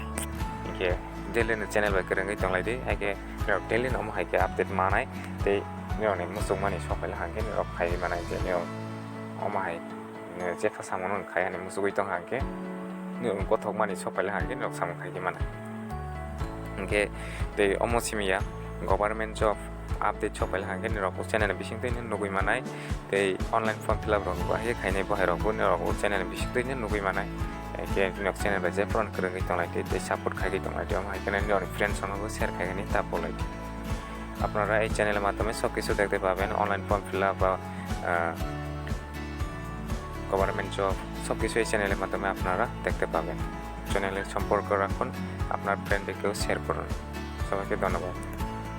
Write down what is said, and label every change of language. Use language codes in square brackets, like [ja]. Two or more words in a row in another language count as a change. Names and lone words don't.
[trp] hinkhe [en] daily channel [trp] bai kwrwngwi tonglaidi haikhe nirok daily amhai ke update manai tei nirokni musukmani sokphaiya hankhe nirok khaigi manai je nirok amhai jefa samung khaiyani musugui tong hankhe gothok mani sokphaiya hankhe nirok samung khaigi manai। hinkhe tei omo simiya [en] government job update [trp] sokphaiya hankhe nirok channel bisingtwi nugui manai tei [en] online form fill up [trp] rok bahai khainai bahairok nirok channel bisingtwi nugui manai। hinkhe nirok channel bai jefron kwrwngwi tonglaidi tei support khaigwi tonglaidi amhai kene nirok friend songo share khaigani ta bolai। [bn] আপনারা এই চ্যানেলের মাধ্যমে সব কিছু দেখতে পাবেন, [en] online form fill up [bn] বা [en] government job [bn] সব কিছু এই চ্যানেলের মাধ্যমে আপনারা দেখতে পাবেন। চ্যানেলের সম্পর্ক রাখুন, আপনার ফ্রেন্ডদেরকেও শেয়ার করুন। সবাইকে ধন্যবাদ।